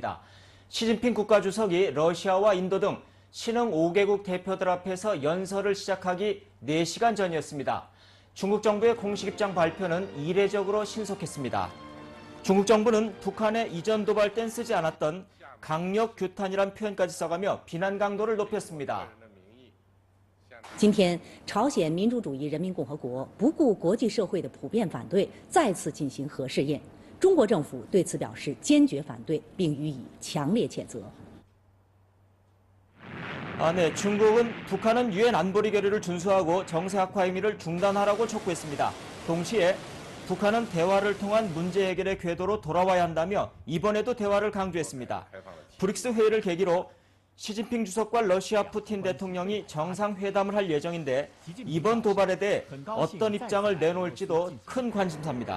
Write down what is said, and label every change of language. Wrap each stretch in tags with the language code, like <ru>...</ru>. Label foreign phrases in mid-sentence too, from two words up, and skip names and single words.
<ko>시진핑 국가주석이 러시아와 인도 등 신흥 5개국 대표들 앞에서 연설을 시작하기 4시간 전이었습니다. 중국 정부의 공식 입장 발표는 이례적으로 신속했습니다. 중국 정부는 북한의 이전 도발 땐 쓰지 않았던 강력 규탄이란 표현까지 써가며 비난 강도를 높였습니다.</ko> <zh>今天，朝鲜民主主义人民共和国不顾国际社会的普遍反对，再次进行核试验。中国政府对此表示坚决反对，并予以强烈谴责。</zh> <ko>중국은 북한은 유엔 안보리 결의를 준수하고 정세 악화 행위를 중단하라고 촉구했습니다. 동시에 북한은 대화를 통한 문제 해결의 궤도로 돌아와야 한다며 이번에도 대화를 강조했습니다. 브릭스 회의를 계기로 시진핑 주석과 러시아 푸틴 대통령이 정상회담을 할 예정인데 이번 도발에 대해 어떤 입장을 내놓을지도 큰 관심사입니다.</ko>